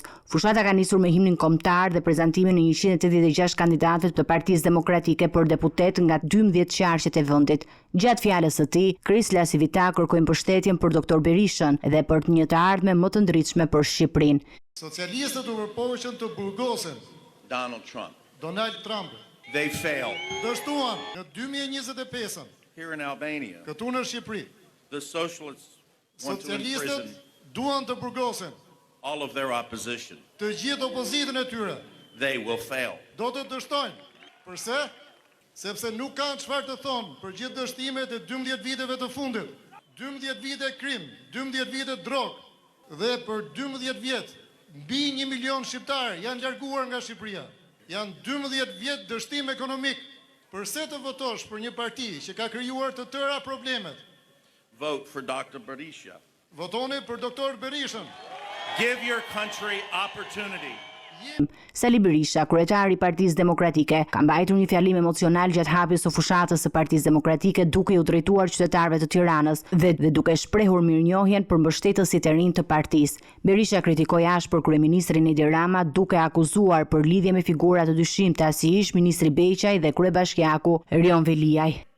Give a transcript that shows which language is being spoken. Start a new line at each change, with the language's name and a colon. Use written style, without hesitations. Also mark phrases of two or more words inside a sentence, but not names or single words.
Albanian: Fushata ka nisur me himnin kombëtar dhe prezantimin e 186 kandidatëve të Partisë Demokratike për deputet nga 12 qarqet e vendit. Gjatë fjalës së tij, Krisla Sivita kërkoi mbështetjen për Dr. Berishën dhe për një të ardhmen më të ndritshme për Shqipërinë. Socialistët u përpoqën të burgosen Donald Trump.
English: They failed.
Albanian: Dështuan në 2025
English: Here in Albania,
Albanian: këtu në Shqipëri.
English: the socialists want to imprison
Albanian: Socialistët duan të burgosen
English: all of their opposition.
Albanian: të gjithë opozitën e tyre.
English: They will fail.
Albanian: Do të dështojnë. Përse? Sepse nuk kanë çfarë të thonë për gjithë dështimet e 12 viteve të fundit. 12 vite krim, 12 vite drogë dhe për 12 vjet mbi 1 milion shqiptarë janë larguar nga Shqipëria. Janë 12 vjet dështim ekonomik. Përse të votosh për një parti që ka krijuar të tëra problemet?
English: Vote for Dr. Berisha.
Albanian: Votoni për Dr. Berishën.
English: Give your country opportunity.
Albanian: Sali Berisha, kryetari i Partisë Demokratike, ka mbajtur një fjalim emocional gjatë hapjes së fushatës së Partisë Demokratike, duke u drejtuar qytetarëve të Tiranës dhe duke shprehur mirënjohjen për mbështetësit e rinj të partisë. Berisha kritikoi ashpër kryeministrin Edi Rama, duke akuzuar për lidhje me figura të dyshimta si ish ministri Beqaj dhe kryebashkiaku Rion Veliaj.